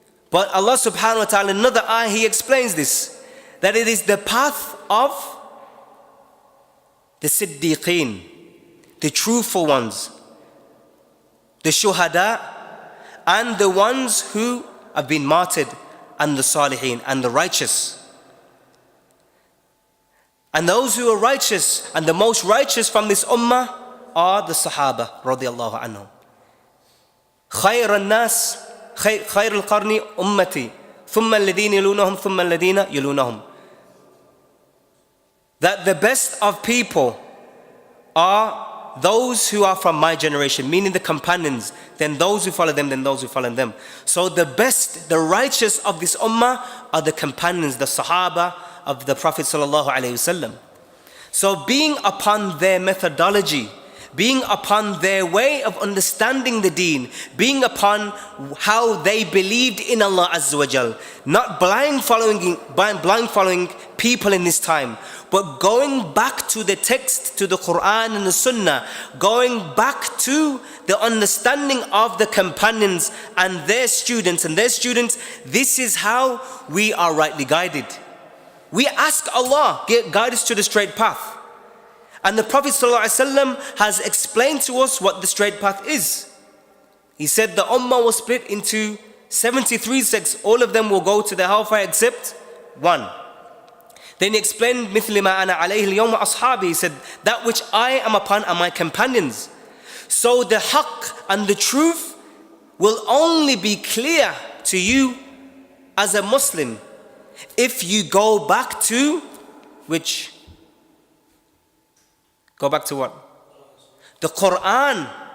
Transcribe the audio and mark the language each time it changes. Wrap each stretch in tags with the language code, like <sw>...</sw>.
<en>But Allah subhanahu wa ta'ala, in another ayah, He explains this, that it is the path of the siddiqeen, the truthful ones, the shuhada, and the ones who have been martyred, and the salihin, and the righteous. And those who are righteous, and the most righteous from this ummah, are the Sahaba radiyallahu anhum.</en> <ar>خير الناس خير القرن أمتي ثم الذين يلونهم ثم الذين يلونهم.</ar> <en>That the best of people are those who are from my generation, meaning the companions, then those who follow them, then those who follow them. So the best, the righteous of this ummah are the companions, the Sahaba of the Prophet sallallahu alaihi wasallam. So being upon their methodology, being upon their way of understanding the deen, being upon how they believed in Allah Azza wa Jal, not blind following people in this time, but going back to the text, to the Quran and the Sunnah, going back to the understanding of the companions and their students, this is how we are rightly guided. We ask Allah, guide us to the straight path. And the Prophet ﷺ has explained to us what the straight path is. He said the ummah was split into 73 sects. All of them will go to the hellfire except one. Then he explained,</en> <ar>مثل ما أنا عليه اليوم أصحابي.</ar> <en>He said, that which I am upon are my companions. So the haqq and the truth will only be clear to you as a Muslim if you go back to which? Go back to what? The Quran</en>